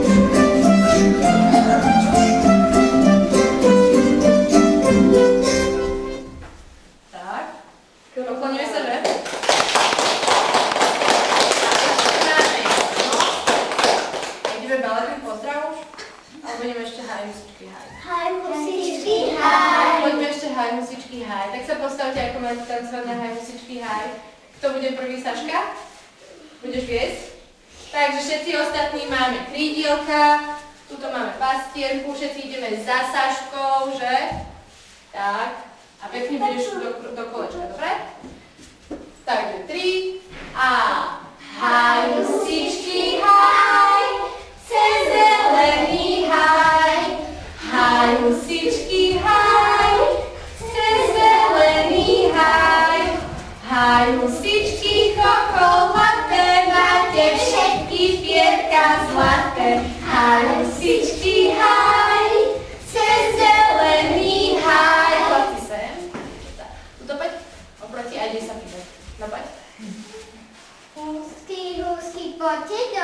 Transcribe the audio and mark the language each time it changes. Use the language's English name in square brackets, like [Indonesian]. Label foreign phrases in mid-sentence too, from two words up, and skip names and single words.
[Slovak] Tak. Pokloníme sa, že? Ideme baletný pozdrav už? Alebo ideme ešte haj, musičky, haj. Haj, musičky, haj. Poďme ešte haj, musičky, haj. Tak sa postavte, ako máte tancovať na haj, musičky, haj. Kto bude prvý, Saška? Budeš viesť? Takže všetci ostatní máme krídielka, tuto máme pastierku, všetci ideme za Saškou, že? Tak. A pekne budeš do kolečka, dobre? Takže 3 a haj, musičky, haj, cez zelený haj. Haj, musičky, haj, cez zelený haj. Haj, musičky, chokolaté, máte všetky pierka zlaté. Haj, musičky, haj, cez zelený haj. Chlapci sem. Tuto poď, oproti, a ide sa pýtať. No poď. Husky, husky, poďte